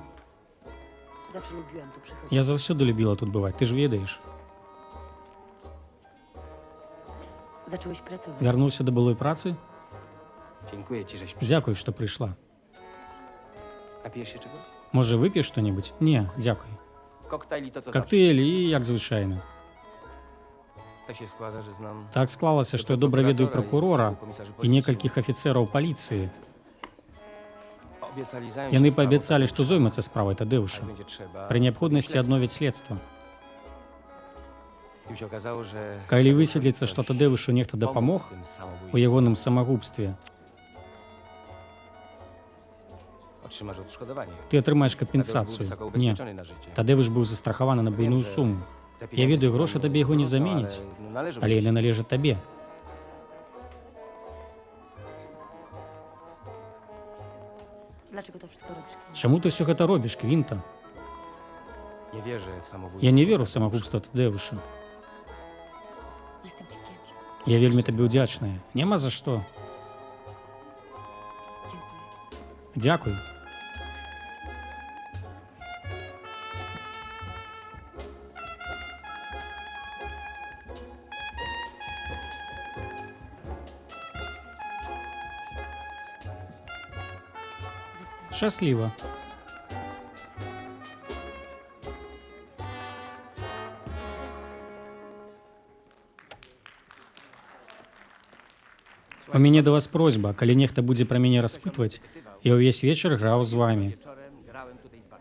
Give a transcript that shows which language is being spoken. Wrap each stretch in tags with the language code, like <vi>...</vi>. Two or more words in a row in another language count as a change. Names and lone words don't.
<pl>Zawsze lubiłam tu przychodzić.</pl> <be>Я заўсёды любіла тут бываць, ты ж ведаеш.</be> <pl>Zacząłeś pracować.</pl> <be>Вярнуўся да былой працы?</be> <pl>Dziękuję ci, żeś przyszedł.</pl> <be>Дзякуй, што прыйшла.</be> <pl>Napijesz się czegoś?</pl> <be>Можа, вып'еш што-небудзь? Не, дзякуй.</be> <pl>Koktajl i to, co zawsze.</pl> <be>Коктейль і як звычайна.</be> <pl>Tak się składa, że znam...</pl> <be>Так склалася, што я добра ведаю пракурора і некалькіх афіцэраў паліцыі.</be> <pl>Obiecali zająć</pl> <be>Яны</be> <pl>się sprawą,</pl> <be>паабяцалі,</be> <pl>tak</pl> <be>што зоймацца справай Тадэўша.</be> <pl>jak będzie trzeba.</pl> <be>Пры неабходнасці</be> <pl>Śledztwo.</pl> <be>адновяць следства.</be> <pl>I się okazało, że...</pl> <be>Калі высветліцца, што Тадэўшу нехта дапамог</be> <pl>w tym</pl> <be>у</be> <pl>samobójstwie.</pl> <be>ягоным самагубстве,</be> <pl>Otrzymasz odszkodowanie.</pl> <be>ты атрымаеш</be> <pl>Tadeusz był</pl> <be>кампенсацыю.</be> <pl>wysoko</pl> <be>Не,</be> <pl>ubezpieczony na życie.</pl> <be>Тадэвыш быў застрахаваны на буйную суму.</be> <pl>Te</pl> <be>Я</be> <pl>pieniądze</pl> <be>ведаю,</be> <pl>ci</pl> <be>грошы</be> <pl>panu</pl> <be>табе яго не</be> <pl>zwrócą,</pl> <be>заменяць,</be> <pl>ale, no, należą</pl> <be>але</be> <pl>ci</pl> <be>яны</be> <pl>się.</pl> <be>належаць табе.</be> <pl>Dlaczego to wszystko robisz?</pl> <be>Чаму ты ўсё гэта робіш, Квінта?</be> <pl>Nie wierzę w samobójstwo.</pl> <be>Я не веру в самагубства Тадэуша.</be> <pl>Jestem ci wdzięczna.</pl> <be>Я вельмі табе ўдзячная. Няма за што.</be> <pl>Dziękuję.</pl> <be>Дзякуй.</be> <pl>Zostań.</pl> <be>Шчасліва. У мяне да вас просьба, калі нехта будзе пра мяне распытваць, я ўвесь вечар граў з вамі.</be> <pl>Wieczorem grałem tutaj z wami.</pl>